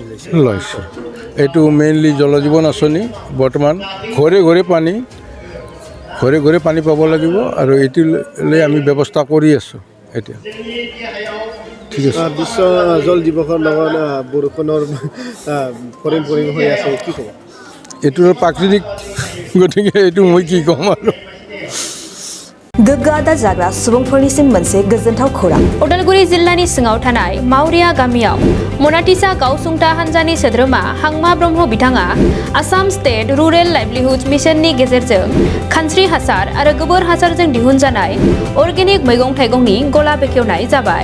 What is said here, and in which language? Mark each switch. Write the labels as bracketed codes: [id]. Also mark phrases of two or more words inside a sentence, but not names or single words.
[as] লৈছে এইটো মেইনলি জল জীৱন আঁচনি বৰ্তমান ঘৰে ঘৰে পানী পাব লাগিব আৰু এইটো লৈ আমি ব্যৱস্থা কৰি আছোঁ এতিয়া ঠিক আছে বিশ্ব জল দিৱসৰ লগত বৰষুণৰ ফৰিং হৈ আছে কি ক'ব এইটো প্ৰাকৃতিক গতিকে এইটো মই কি ক'ম আৰু [brx] गोग्गा जाग्रा सुबुंफोरनिसिम मोनसे गोजोनथाव खौरां उदालगुरि जिल्लानि सिङाव थानाय मावरिया गामियाव मनाटिसा गावसुंथा हान्जानि सोद्रोमा हांमा ब्रह्म बिथाङा आसाम स्टेट रुरेल लाइभलिहुड मिशननि गेजेरजों खानस्रि हासार आरो गोबोर हासारजों दिहुनजानाय अर्गेनिक मैगं थाइगंनि गला बेखेवनाय जाबाय